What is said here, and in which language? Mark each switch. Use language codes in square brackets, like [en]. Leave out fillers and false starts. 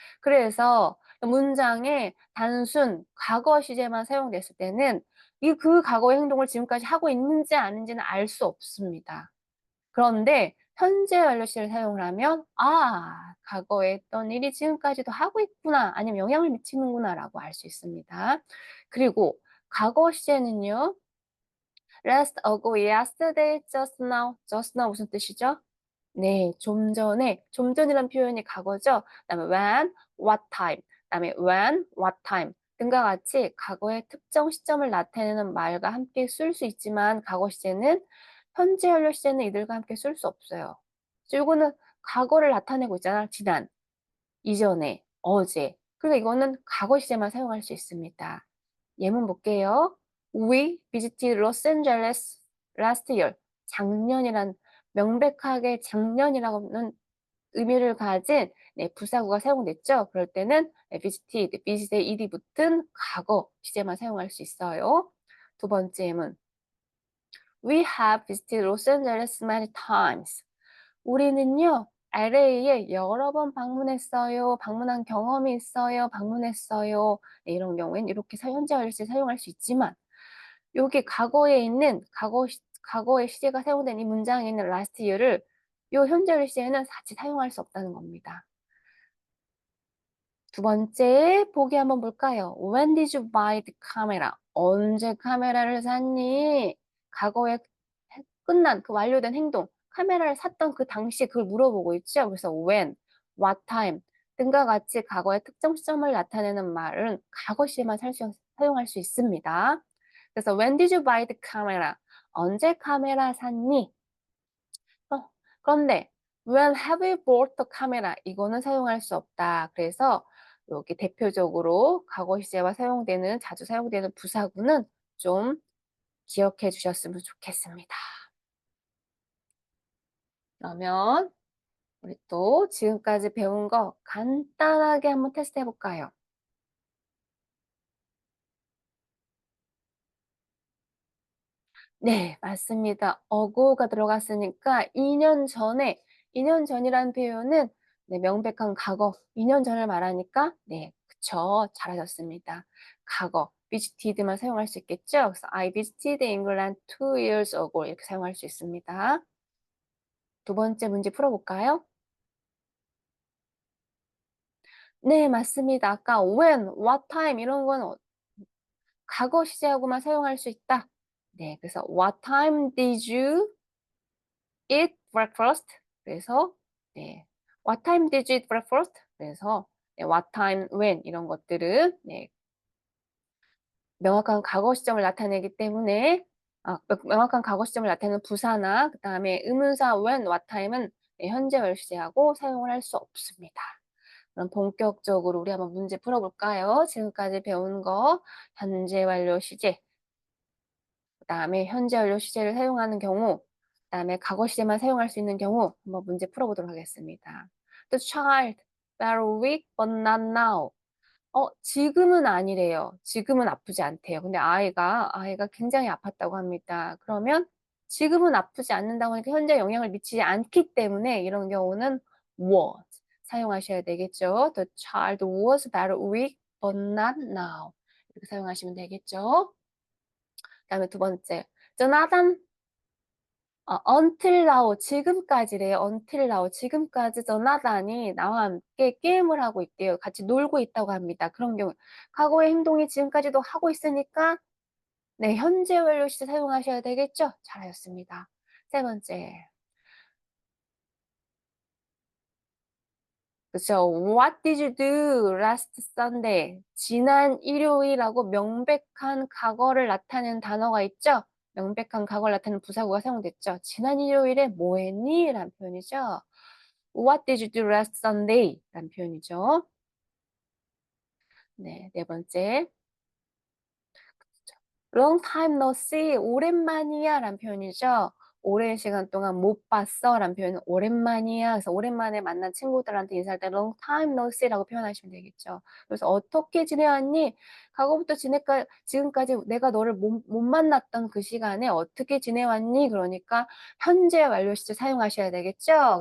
[ko] 그래서 문장에 단순 과거 시제만 사용됐을 때는 그 과거의 행동을 지금까지 하고 있는지 아닌지는 알 수 없습니다. 그런데 현재 완료 시제를 사용을 하면 과거에 했던 일이 지금까지도 하고 있구나 아니면 영향을 미치는구나라고 알 수 있습니다. 그리고 과거 시제는요. [en] last ago, yesterday, just now [ko] 무슨 뜻이죠? 네, 좀 전에, 좀 전이란 표현이 과거죠. 그다음에 when, what time, 그다음에 when, what time 등과 같이 과거의 특정 시점을 나타내는 말과 함께 쓸 수 있지만 과거 시제는 현재 완료 시제는 이들과 함께 쓸 수 없어요. 그래서 이거는 과거를 나타내고 있잖아. 지난, 이전에, 어제. 그러니까 이거는 과거 시제만 사용할 수 있습니다. 예문 볼게요. [en] We visited Los Angeles last year. [ko] 작년이란 명백하게 작년이라는 의미를 가진 네, 부사구가 사용됐죠. 그럴 때는 visited, visit에 ed이 붙은 과거 시제만 사용할 수 있어요. 두 번째 예문. [en] We have visited Los Angeles many times. [ko] 우리는요, LA에 여러 번 방문했어요. 방문한 경험이 있어요. 방문했어요. 네, 이런 경우엔 이렇게 현재 완료 시 사용할 수 있지만 여기 과거에 있는 과거의 시제가 사용된 이 문장에 있는 last year를 요 현재 완료 시제에는 같이 사용할 수 없다는 겁니다. 두 번째 보기 한번 볼까요? [en] When did you buy the camera? [ko] 언제 카메라를 샀니? 과거에 끝난 그 완료된 행동, 카메라를 샀던 그 당시에 그걸 물어보고 있죠. 그래서 when, what time 등과 같이 과거의 특정 시점을 나타내는 말은 과거 시에만 사용할 수 있습니다. 그래서 [en] when did you buy the camera? [ko] 언제 카메라 샀니? 그런데 [en] when have you bought the camera? [ko] 이거는 사용할 수 없다. 그래서 여기 대표적으로 과거 시제와 자주 사용되는 부사구는 좀 기억해 주셨으면 좋겠습니다. 그러면 우리 또 지금까지 배운 거 간단하게 한번 테스트 해볼까요? 네, 맞습니다. ago가 들어갔으니까 2년 전이라는 표현은 네, 명백한 과거, 2년 전을 말하니까 네, 그쵸. 잘하셨습니다. 과거 visited만 사용할 수 있겠죠. 그래서 [en] I visited England 2 years ago [ko] 이렇게 사용할 수 있습니다. 두 번째 문제 풀어볼까요? 네, 맞습니다. 아까 when, what time 이런 건 과거 시제하고만 사용할 수 있다. 네, 그래서 [en] what time did you eat breakfast? [ko] 그래서 네, [en] what time did you eat breakfast? [ko] 그래서 네, what time, when 이런 것들은 네, 명확한 과거 시점을 나타내기 때문에 명확한 과거 시점을 나타내는 부사나 그다음에 의문사 when, what time은 네, 현재 완료 시제하고 사용을 할 수 없습니다. 그럼 본격적으로 우리 한번 문제 풀어볼까요? 지금까지 배운 거 현재 완료 시제, 그다음에 현재 완료 시제를 사용하는 경우, 그다음에 과거 시제만 사용할 수 있는 경우 한번 문제 풀어보도록 하겠습니다. [en] The child very weak but not now. [ko] 지금은 아니래요. 지금은 아프지 않대요. 근데 아이가 굉장히 아팠다고 합니다. 그러면 지금은 아프지 않는다고 하니까 현재 영향을 미치지 않기 때문에 이런 경우는 was 사용하셔야 되겠죠. [en] The child was very weak but not now. [ko] 이렇게 사용하시면 되겠죠. 그다음에 두 번째. [en] Jonathan until now [ko] 지금까지래요. until now 지금까지 조나단이 나와 함께 게임을 하고 있대요. 같이 놀고 있다고 합니다. 그런 경우 과거의 행동이 지금까지도 하고 있으니까 네, 현재 완료 시제 사용하셔야 되겠죠? 잘하셨습니다. 세 번째. 그쵸. [en] What did you do last Sunday? [ko] 지난 일요일하고 명백한 과거를 나타내는 단어가 있죠? 명백한 과거를 나타내는 부사구가 사용됐죠. 지난 일요일에 뭐 했니? 라는 표현이죠. [en] What did you do last Sunday? [ko] 라는 표현이죠. 네, 네 번째. [en] Long time no see, [ko] 오랜만이야 라는 표현이죠. 오랜 시간 동안 못 봤어 라는 표현은 오랜만이야. 그래서 오랜만에 만난 친구들한테 인사할 때 [en] long time no see [ko] 라고 표현하시면 되겠죠. 그래서 어떻게 지내왔니? 과거부터 지금까지 내가 너를 못 만났던 그 시간에 어떻게 지내왔니? 그러니까 현재 완료 시제 사용하셔야 되겠죠.